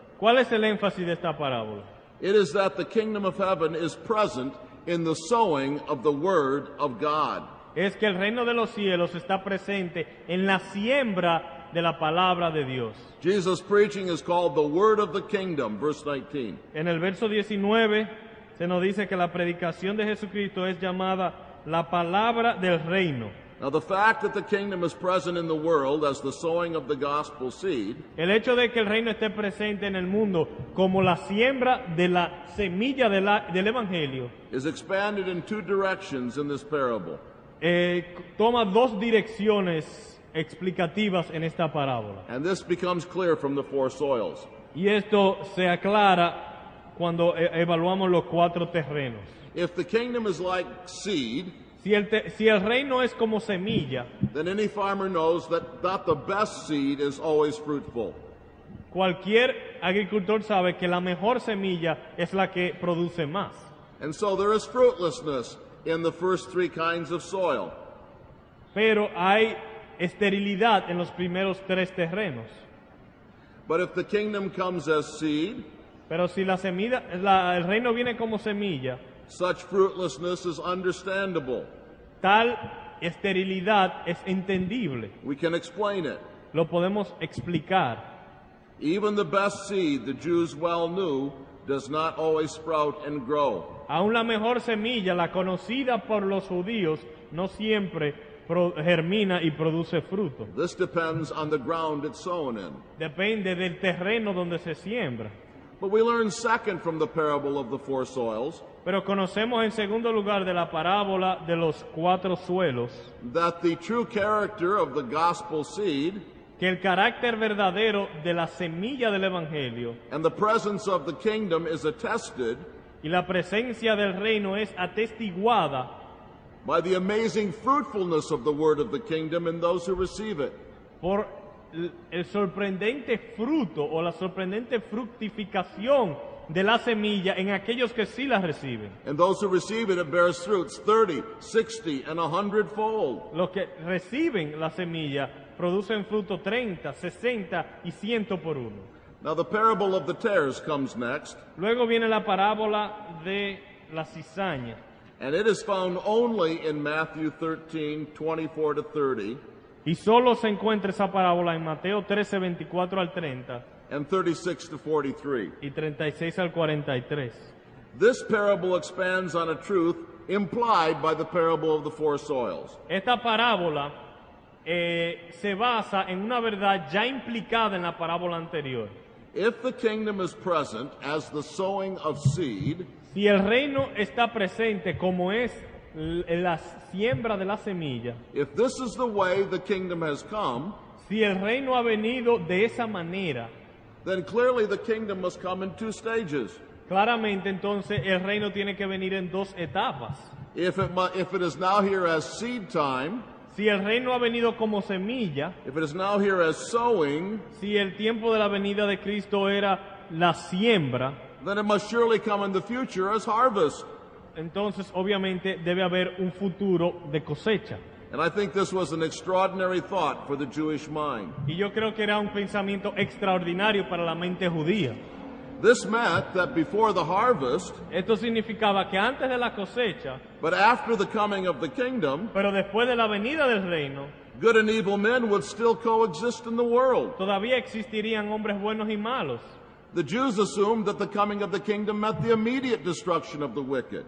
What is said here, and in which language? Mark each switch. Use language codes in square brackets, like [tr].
[es] ¿Cuál es el énfasis de esta parábola? [en] It is that the kingdom of heaven is present in the sowing of the word of God. [es] Es que el reino de los cielos está presente en la siembra de la palabra de Dios. [en] Jesus' preaching is called the word of the kingdom, verse 19. [es] En el verso 19 se nos dice que la predicación de Jesucristo es llamada la palabra del reino. [en] Now, the fact that the kingdom is present in the world as the sowing of the gospel seed [es] El hecho de que el reino esté presente en el mundo como la siembra de la semilla del evangelio [en] is expanded in two directions in this parable. [es] toma 2 direcciones explicativas en esta parábola. [en] And this becomes clear from the four soils. [es] Y esto se aclara cuando evaluamos los 4 terrenos. [en] If the kingdom is like seed, [es] Si el reino es como semilla, [en] then any farmer knows that not the best seed is always fruitful. [es] cualquier agricultor sabe que la mejor semilla es la que produce más. [en] And so there is fruitlessness in the first 3 kinds of soil. [es] Pero hay esterilidad en los primeros 3 terrenos. [en] But if the kingdom comes as seed, [es] Pero si el reino viene como semilla, [en] such fruitlessness is understandable. [es] tal esterilidad es entendible. [en] We can explain it. [es] Lo podemos explicar. [en] Even the best seed, the Jews well knew, does not always sprout and grow. [es] Aún la mejor semilla, la conocida por los judíos, no siempre germina y produce fruto. [en] This depends on the ground it's sown in. [es] Depende del terreno donde se siembra. [en] But we learn second from the parable of the four soils [es] Pero conocemos en segundo lugar de la parábola de los 4 suelos [en] that the true character of the gospel seed [es] que el carácter verdadero de la semilla del evangelio [en] and the presence of the kingdom is attested [es] y la presencia del reino es atestiguada [en] by the amazing fruitfulness of the word of the kingdom in those who receive it. [es] por el sorprendente fruto o la sorprendente fructificación de la semilla en aquellos que sí la reciben. [en] And those who receive it, it bears fruits 30, 60, and 100-fold. [es] Los que reciben la semilla producen fruto 30, 60 y 100 por 1. [en] Now the parable of the tares comes next, [es] Luego viene la parábola de la cizaña. [en] and it is found only in Matthew 13, 24 to 30, [es] Y solo se encuentra esa parábola en Mateo 13, 24 al 30 [en] and 36 to 43. [es] y 36 al 43. [en] This parable expands on a truth implied by the parable of the four soils. [es] Esta parábola se basa en una verdad ya implicada en la parábola anterior. [en] If the kingdom is present as the sowing of seed, [es] Si el reino está presente como es la siembra de la semilla, [en] if this is the way the kingdom has come, [es] si el reino ha venido de esa manera, [en] then clearly the kingdom must come in 2 stages. [es] claramente entonces el reino tiene que venir en 2 etapas. [en] If it is now here as seed time, [es] Si el reino ha venido como semilla, [en] if it is now here as sowing, [es] si el tiempo de la venida de Cristo era la siembra, [en] then it must surely come in the future as harvest. [es] entonces obviamente debe haber un futuro de cosecha. [en] And I think this was an extraordinary thought for the Jewish mind. [es] Y yo creo que era un pensamiento extraordinario para la mente judía. [en] This meant that before the harvest, [es] Esto significaba que antes de la cosecha, [en] but after the coming of the kingdom, [es] pero después de la venida del reino, [en] good and evil men would still coexist in the world. [es] todavía existirían hombres buenos y malos. [en] The Jews assumed that the coming of the kingdom meant the immediate destruction of the wicked.